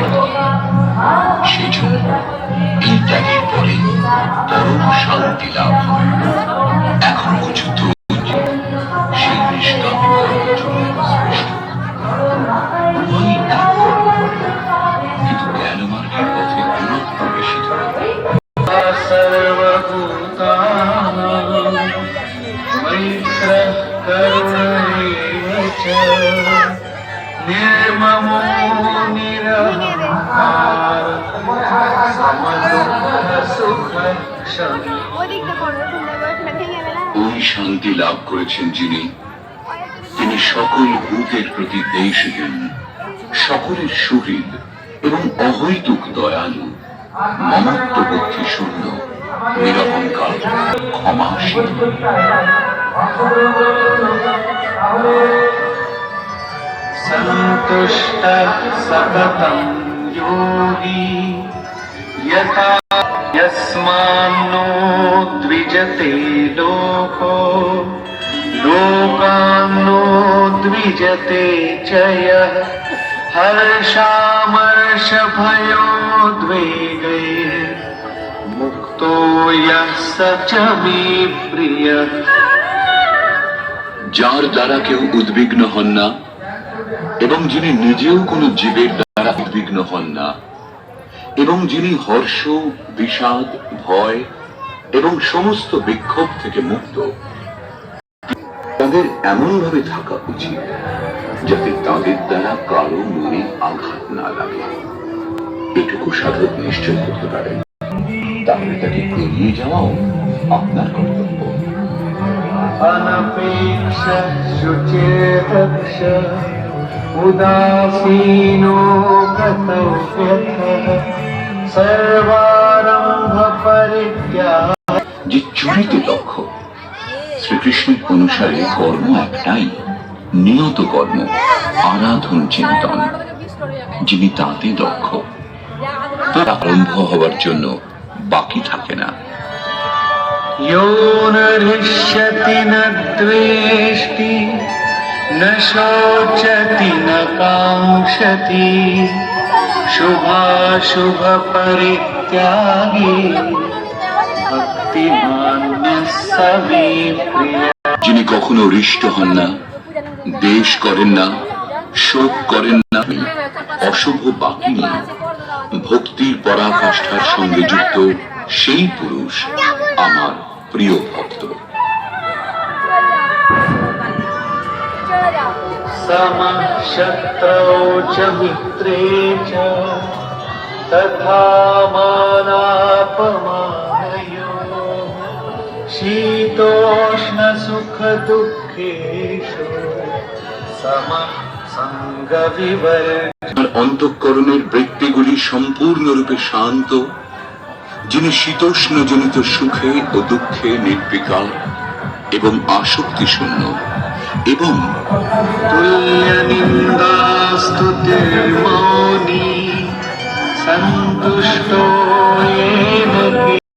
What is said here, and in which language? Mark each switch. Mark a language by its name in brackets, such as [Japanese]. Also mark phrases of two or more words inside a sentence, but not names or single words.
[Bangla] সেই জন্য এই ত্যাগের পরে পরম শান্তি লাভ হয়। এখন পর্যন্ত সেই নিষ্কাম কর্মের জন্য শ্রেষ্ঠ। উভয়ই এক কর্ম করে, কিন্তু জ্ঞান মার্গের পথে দূরত্ব বেশি থাকে। [Sanskrit] निर्ममो निरहंकार समदुःख सुख क्षमी। [Bangla] ওই শান্তি লাভ করেছেন যিনি, তিনি সকল ভূতের প্রতি দেশহীন, সকলের সুহৃদ এবং অহৈতুক দয়ালু, মমত্ব বুদ্ধি শূন্য, নিরহংকার, ক্ষমাশীল। [Sanskrit] संतुष्ट सततं योगी यथा यस्मान्नो द्विजते लोको लोकान्नो द्विजते च यः हर्षामर्षभयोद्वेगैः मुक्तो यः स च मे प्रियः। [Bangla] যার দ্বারা কেউ উদ্বিগ্ন হন না এবং যিনি নিজেও কোনো জীবের দ্বারা উদ্বিগ্ন হন না, এবং যিনি হর্ষ, বিষাদ, ভয় এবং সমস্ত বিক্ষোভ থেকে মুক্ত, তাদের এমন ভাবে থাকা উচিত যাতে তাদের দ্বারা কারো মনে আঘাত না লাগে। এটুকু সাধক নিশ্চয় করতে পারেন, তাহলে তাকে এড়িয়ে যাওয়াও আপনার কর্তব্য। [Sanskrit] अनपेक्ष शुचिर्दक्ष उदासीनो गतो यथः सर्वारंभ परित्याग। [Bangla] যে চুরিতে দক্ষ, শ্রীকৃষ্ণের অনুসারে কর্ম একটাই, নিয়ত কর্ম, আরাধন চিন্তন। যিনি তাতে দক্ষ, তার আরম্ভ হওয়ার জন্য বাকি থাকে না। [Sanskrit] यो न हृष्यति न द्वेष्टि न शोचति न कांक्षति शुभाशुभ परित्यागी भक्तिमान्यः स मे प्रियः। [Bangla] যিনি কখনো হৃষ্ট হন না, দ্বেষ করেন না, শোক করেন না, অশুভ বাকি নেই, ভক্তির পরাকাষ্ঠার সঙ্গে যুক্ত সেই পুরুষ আমার প্রিয় ভক্ত। [Sanskrit] समः शत्रौ च मित्रे च तथा मानापमानयोः शीतोष्ण सुख दुःखेषु समः संग विवर्जितः। [Bangla] অন্তঃকরণের বৃত্তিগুলি সম্পূর্ণরূপে শান্ত, যিনি শীতোষ্ণজনিত সুখে ও দুঃখে নির্বিকার এবং আসক্তি শূন্য, এবং [Sanskrit] तुल्य निंदा स्तुतिर्मौनी संतुष्टो येन